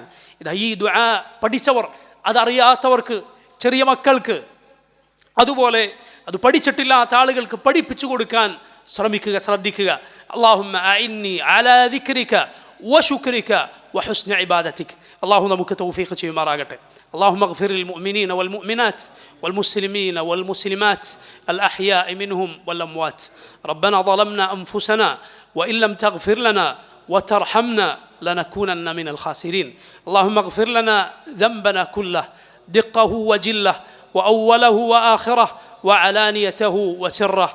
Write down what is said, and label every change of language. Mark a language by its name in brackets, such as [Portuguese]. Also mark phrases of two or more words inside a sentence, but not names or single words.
[Malayalam] ഇതാ ഈ ദുആ പഠിച്ചവർ, അതറിയാത്തവർക്ക്, ചെറിയ മക്കൾക്ക്, അതുപോലെ അത് പഠിച്ചിട്ടില്ലാത്ത ആളുകൾക്ക് പഠിപ്പിച്ചു കൊടുക്കാൻ ശ്രമിക്കുക, ശ്രദ്ധിക്കുക. [Arabic] اللهم أعني على ذكرك وشكرك وحسن عبادتك. [Malayalam] അല്ലാഹു നമുക്ക് തൗഫീഖ് ചെയ്യുമാറാകട്ടെ. [Arabic] اللهم اغفر للمؤمنين والمؤمنات والمسلمين والمسلمات الأحياء منهم والأموات. ربنا ظلمنا أنفسنا وإن لم تغفر لنا وترحمنا لنكونن من الخاسرين. اللهم اغفر لنا ذنبنا كله دقه وجله وأوله وآخره وعلانيته وسره.